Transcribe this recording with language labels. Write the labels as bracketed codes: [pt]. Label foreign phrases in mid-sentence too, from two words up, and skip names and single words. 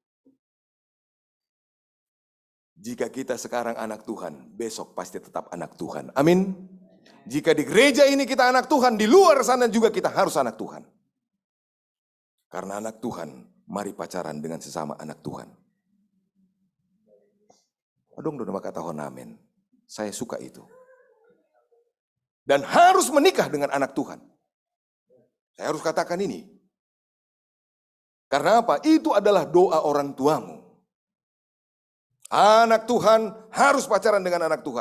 [id] Jika kita sekarang anak Tuhan, besok pasti tetap anak Tuhan. Amin. Jika di gereja ini kita anak Tuhan, di luar sana juga kita harus anak Tuhan. Karena anak Tuhan, mari pacaran dengan sesama anak Tuhan. [bts] Adong do maka tahun amin. [id] Saya suka itu. Dan harus menikah dengan anak Tuhan. Saya harus katakan ini. Karena apa? Itu adalah doa orang tuamu. Anak Tuhan harus pacaran dengan anak Tuhan.